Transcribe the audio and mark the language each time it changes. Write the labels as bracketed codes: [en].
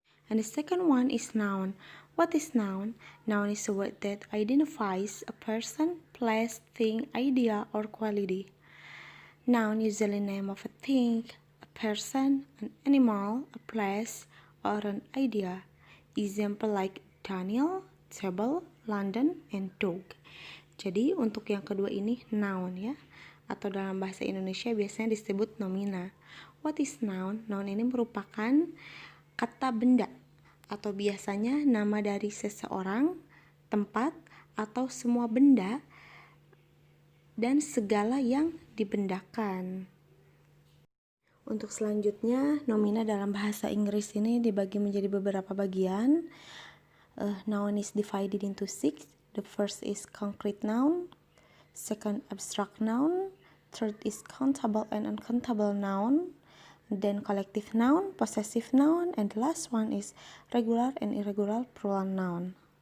[en] And the second one is noun. What is noun? Noun is a word that identifies a person, place, thing, idea, or quality. Noun usually name of a thing, a person, an animal, a place, or an idea. Example like Daniel, table, London, and dog. [id] Jadi untuk yang kedua ini noun ya, atau dalam bahasa Indonesia biasanya disebut nomina. [en] What is noun? [id] Noun ini merupakan kata benda atau biasanya nama dari seseorang, tempat, atau semua benda dan segala yang dibendakan. Untuk selanjutnya, nomina dalam bahasa Inggris ini dibagi menjadi beberapa bagian. [en] Noun is divided into 6. The first is concrete noun, second abstract noun, third is countable and uncountable noun, then collective noun, possessive noun, and the last one is regular and irregular plural noun.